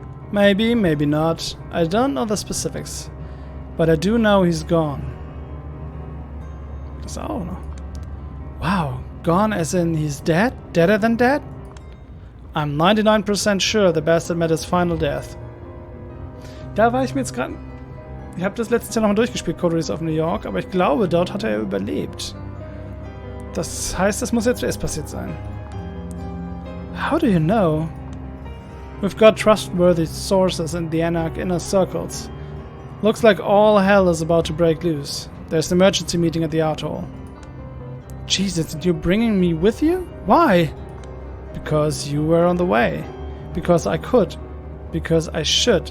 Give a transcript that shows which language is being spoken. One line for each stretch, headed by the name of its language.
English: Maybe, maybe not. I don't know the specifics. But I do know he's gone. So, wow. Gone as in he's dead? Deader than dead? I'm 99% sure the bastard met his final death.
German: Da war ich mir jetzt gerade... Ich habe das letztes Jahr nochmal durchgespielt, Coteries of New York, aber ich glaube, dort hat er überlebt. Das heißt, das muss jetzt erst passiert sein.
English: How do you know? We've got trustworthy sources in the Anarch inner circles. Looks like all hell is about to break loose. There's an emergency meeting at the art hall. Jesus, and you're bringing me with you? Why? Because you were on the way. Because I could. Because I should.